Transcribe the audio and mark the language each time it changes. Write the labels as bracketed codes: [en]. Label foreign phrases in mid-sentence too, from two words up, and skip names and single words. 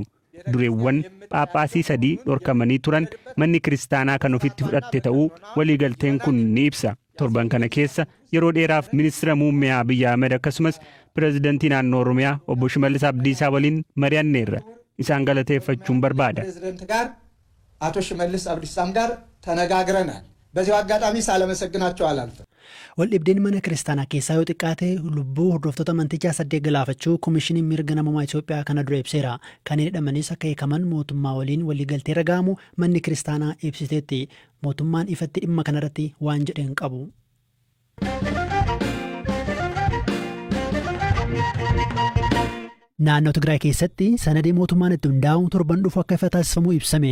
[om] Dureewwan Phaaphaasii 3 dhorkamanii turan manni kiristaanaa kan ofitti fudhatte ta'uu waliigalteen kun ni ibsa. Torban kana keessa yeroo dheeraaf ministeera muummee Abiy Ahmed akkasumas pirezidantii naannoo Oromiyaa obbo Shimallis Abdiisaa waliin mari'anneerra. Isaan galateeffachuun barbaada. [am] ፕሬዝዳንት ጋር አቶ ሽመልስ አብዲሳም ጋር ተነጋግረናል። በዚህ አጋጣሚ ሳላመሰግናቸው አላልፍም። [om] Waldhibdeen mana kiristaanaa keessaa yoo xiqqaate lubbuu hordoftoota amantichaa 8 galaafachuu koomishiniin mirga namummaa Itoophiyaa kana dura ibseera. Kan hidhamanis akka hiikaman mootummaa waliin waliigaltee irra ga'amu manni kiristaanaa ibsiteetti. Mootummaan ifatti dhimma kanarratti waan jedhe hin qabu. Naannoo Tigraay keessatti sanadii mootummaan itti hundaa'u torban dhufu akka ifa taasifamu ibsame.